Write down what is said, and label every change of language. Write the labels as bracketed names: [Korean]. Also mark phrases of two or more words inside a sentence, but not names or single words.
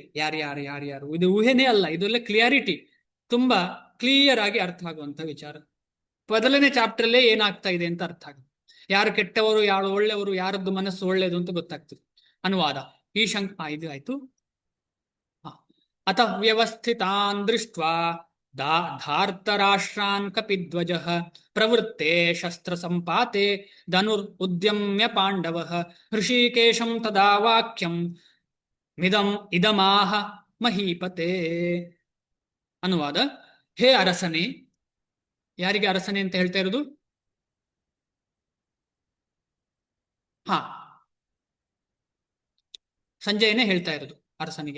[Kannada] ಯಾರ್ಯಾರು ಇದು ಊಹೆನೇ ಅಲ್ಲ, ಇದೆಲ್ಲ ಕ್ಲಿಯಾರಿಟಿ, ತುಂಬಾ ಕ್ಲಿಯರ್ ಆಗಿ ಅರ್ಥ ಆಗುವಂತ ವಿಚಾರ. ಮೊದಲನೇ ಚಾಪ್ಟರ್ ಅಲ್ಲೇ ಏನಾಗ್ತಾ ಇದೆ ಅಂತ ಅರ್ಥ ಆಗುತ್ತೆ. ಯಾರು ಕೆಟ್ಟವರು, ಯಾರು ಒಳ್ಳೆಯವರು, ಯಾರದ್ದು ಮನಸ್ಸು ಒಳ್ಳೆಯದು ಅಂತ ಗೊತ್ತಾಗ್ತದೆ. ಅನುವಾದ ಈ ಇದು ಆಯ್ತು. [Sanskrit] ಅತಃ ವ್ಯವಸ್ಥಿತಾನ್ ದೃಷ್ಟ್ವಾ ಧಾರ್ತರಾಷ್ಟ್ರಾನ್ ಕಪಿಧ್ವಜ ಪ್ರವೃತ್ತೆ ಶಸ್ತ್ರ ಸಂಪಾತೆ ಧನುರ್ ಉದ್ಯಮ್ಯ ಪಾಂಡವ ಹೃಷಿಕೇಶಂ ತದಾ ವಾಕ್ಯಂ ಇದಮಾಹ ಮಹೀಪತೆ. [Kannada] ಅನುವಾದ: ಹೇ ಅರಸನೇ, ಯಾರಿಗೆ ಅರಸನೇ ಅಂತ ಹೇಳ್ತಾ ಇರೋದು? ಸಂಜಯನೇ ಹೇಳ್ತಾ ಇರೋದು ಅರಸನಿಗೆ.